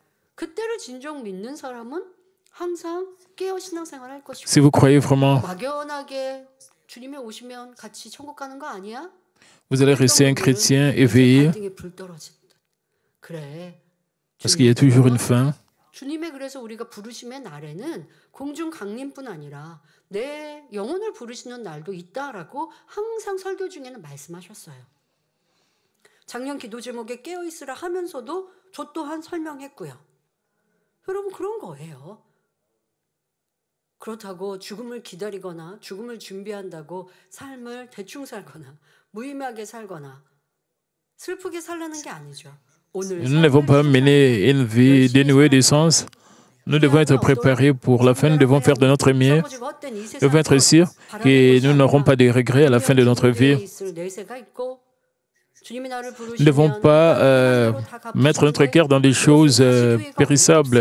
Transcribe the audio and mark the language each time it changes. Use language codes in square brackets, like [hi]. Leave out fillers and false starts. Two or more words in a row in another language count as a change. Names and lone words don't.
[fr] Si vous croyez vraiment, vous allez rester un chrétien éveillé, parce qu'il y a toujours une fin. [ko] 주님의 그래서 우리가 부르심의 날에는 공중 강림뿐 아니라 내 영혼을 부르시는 날도 있다라고 항상 설교 중에는 말씀하셨어요. 작년 기도 제목에 깨어 있으라 하면서도 저 또한 설명했고요. 여러분 그런 거예요. 그렇다고 죽음을 기다리거나 죽음을 준비한다고 삶을 대충 살거나 무의미하게 살거나 슬프게 살라는 게 아니죠. [fr] Nous ne devons pas mener une vie dénuée de sens. Nous devons être préparés pour la fin. Nous devons faire de notre mieux. Nous devons être sûrs que nous n'aurons pas de regrets à la fin de notre vie. Nous ne devons pas mettre notre cœur dans des choses périssables.